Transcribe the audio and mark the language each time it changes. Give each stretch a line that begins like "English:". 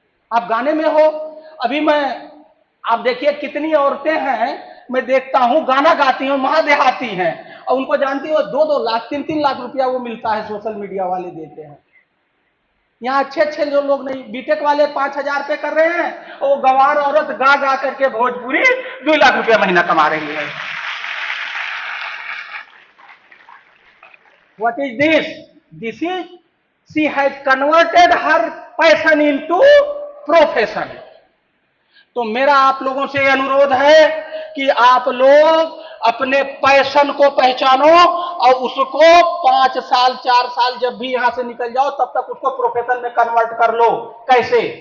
Hindi: आप गाने में हो, अभी मैं, आप देखिए कितनी औरतें हैं, मैं देखता हूं गाना गाती हूं, महादेहाती हैं, और उनको जानती हो 2-2 लाख 3-3 लाख रुपया वो मिलता है, सोशल मीडिया वाले देते हैं। यहाँ अच्छे अच्छे जो लोग नहीं, बीटेक वाले 5,000 पे कर रहे हैं, और गंवार औरत गा गा करके भोजपुरी 2 लाख रुपया महीना कमा रही है।
English: What is this? This is, she has converted her passion into profession.
Hindi: तो मेरा आप लोगों से अनुरोध है कि आप लोग अपने पैशन को पहचानो और उसको 5 साल 4 साल जब भी यहां से निकल जाओ तब तक उसको प्रोफेशन में
English: convert
Hindi: कर लो। कैसे?